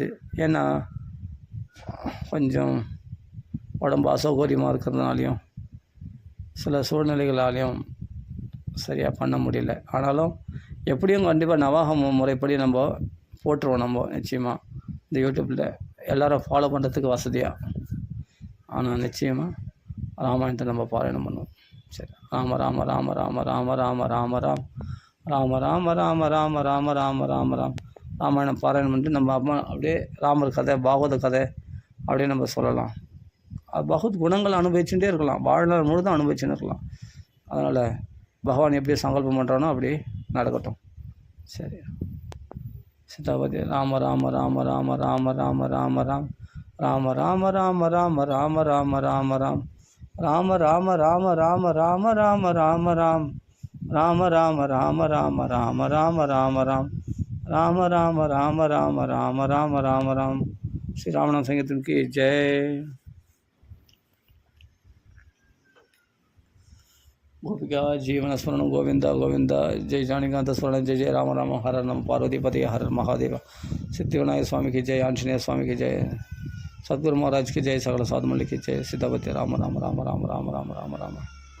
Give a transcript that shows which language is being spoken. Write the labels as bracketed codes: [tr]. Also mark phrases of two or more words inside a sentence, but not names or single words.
[ta] ஏன்னா கொஞ்சம் உடம்பு அசௌகரியமாக இருக்கிறதுனாலையும் சில சூழ்நிலைகளாலையும் சரியாக பண்ண முடியல. ஆனாலும் எப்படியும் கண்டிப்பாக நவாகம் முறைப்படி நம்ம போட்டுருவோம். நம்ம நிச்சயமாக இந்த யூடியூப்பில் எல்லோரும் ஃபாலோ பண்ணுறதுக்கு வசதியாக. ஆனால் நிச்சயமாக ராமாயணத்தை நம்ம பாராயணம் பண்ணுவோம். சரி, ராம ராம ராம ராம ராம ராம ராம ராம் ராம ராம ராம ராம ராம ராம ராம ராம். ராமாயணம் பாராயணம் பண்ணிட்டு நம்ம அம்மா அப்படியே ராமர் கதை, பாகவத கதை அப்படியே நம்ம சொல்லலாம். பகவத் குணங்கள் அனுபவிச்சுட்டே இருக்கலாம், வாழ்நாள் முழுதும் அனுபவிச்சுன்னு இருக்கலாம். அதனால் பகவான் எப்படி சங்கல்பம் பண்ணுறானோ அப்படி நடக்கட்டும். சரி, சீதாபதி ராம ராம ராம ராம ராம ராம ராம ராம் ராம ராம ராம ராம ராம ராம ராம ராம் ராம ராம ராம ராம ராம ராம ராம ராம் ராம ராம ராம ராம ராம ராம ராம ராம் ராம ராம ராம ராம ராம ராம ராம ராம். [hi] ஸ்ரீ ராமநாம சங்கீர்த்தன் की जय. गोपिका जीवन स्मरण गोविंद गोविंद. जय जानिकांत स्मरण. जय जय राम राम. हर नम पार्वतीपति हर महादेव. सिद्धिविनायक स्वामी की जय. आंजनेय स्वामी की जय. सद्गुरु महाराज की जय. सकल साधु मल्लिक की जय. सीतापति राम राम राम राम राम राम राम राम.